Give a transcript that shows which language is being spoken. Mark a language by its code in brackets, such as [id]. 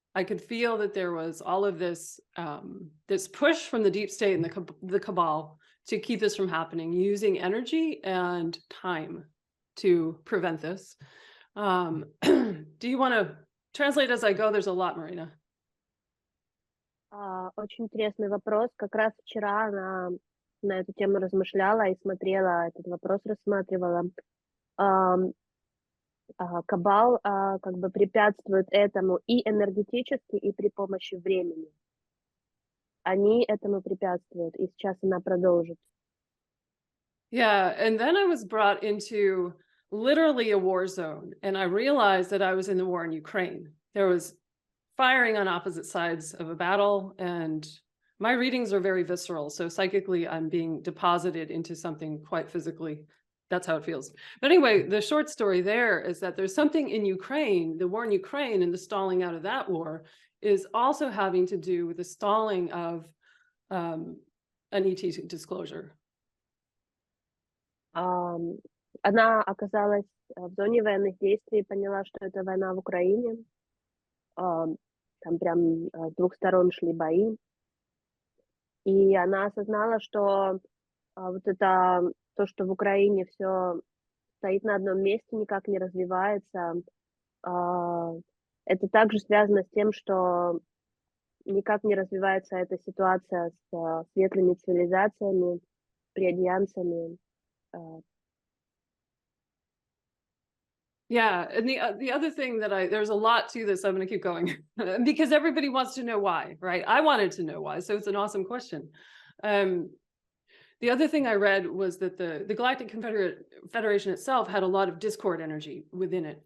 [en] I could feel that there was all of this this push from the deep state and the cabal to keep this from happening, using energy and time to prevent this. Do you want to translate as I go? There's a lot, Marina. [ru] Очень интересный вопрос. Как раз вчера она на эту тему размышляла и смотрела этот вопрос, рассматривала. Кабал как бы препятствует этому и энергетически, и при помощи времени. Они этому препятствуют, и сейчас она продолжит. [en] Yeah, and then I was brought into literally a war zone, and I realized that I was in the war in Ukraine. There was firing on opposite sides of a battle, and my readings are very visceral, so psychically I'm being deposited into something quite physically. That's how it feels. But anyway, the short story there is that there's something in Ukraine, the war in Ukraine and the stalling out of that war is also having to do with the stalling of an ET disclosure. [ru] Она оказалась в зоне военных действий, поняла, что это война в Украине. Там прям с двух сторон шли бои. И она осознала, что вот это то, что в Украине все стоит на одном месте, никак не развивается. Это также связано с тем, что никак не развивается эта ситуация с светлыми цивилизациями, преальянсами. [en] Yeah, and the other thing that there's a lot to this. I'm going to keep going because everybody wants to know why, right? I wanted to know why, so it's an awesome question. The other thing I read was that the Galactic Federation itself had a lot of discord energy within it.